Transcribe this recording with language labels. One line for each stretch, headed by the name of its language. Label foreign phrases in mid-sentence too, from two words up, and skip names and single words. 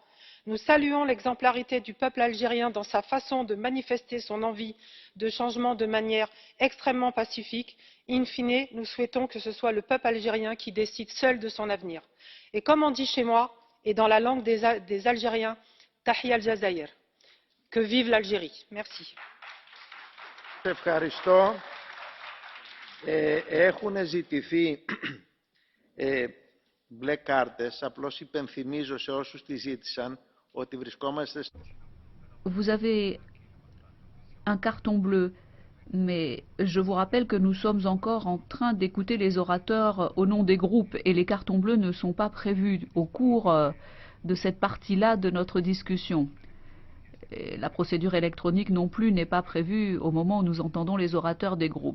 French: Nous saluons l'exemplarité du peuple algérien dans sa façon de manifester son envie de changement de manière extrêmement pacifique. In fine, nous souhaitons que ce soit le peuple algérien qui décide seul de son avenir. Et comme on dit chez moi, et dans la langue des Algériens,
Arabic: تحيا الجزائر.
French: Que vive l'Algérie. Merci.
Greek: Έχουν ζητηθεί μπλε κάρτες. Απλώς υπενθυμίζω σε όσους τις ζήτησαν ότι βρισκόμαστε...
French: Vous avez un carton bleu, mais je vous rappelle que nous sommes encore en train d'écouter les orateurs au nom des groupes et les cartons bleus ne sont pas prévus au cours de cette partie-là de notre discussion. Et la procédure électronique non plus n'est pas prévue au moment où nous entendons les orateurs des groupes.